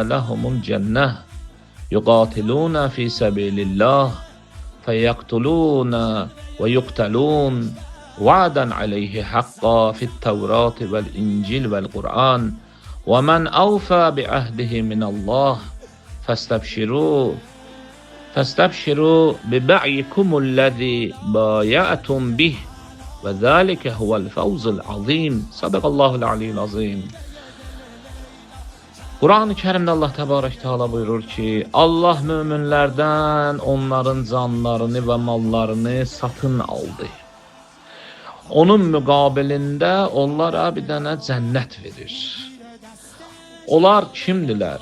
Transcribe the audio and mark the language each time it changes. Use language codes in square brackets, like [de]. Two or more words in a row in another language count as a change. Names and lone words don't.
[ar] لهم الجنة يقاتلون في سبيل الله فيقتلون ويقتلون وعدا عليه حقا في التوراة والإنجيل والقرآن ومن أوفى بعهده من الله فاستبشروا ببعيكم الذي بايعتم به وذلك هو الفوز العظيم. صدق الله العلي العظيم. [az] Quran-ı Kərimdə Allah Təbarək Teala buyurur ki, Allah möminlərdən onların canlarını və mallarını satın aldı. Onun müqabilində onlara bir dənə cənnət verir. Onlar kimdilər?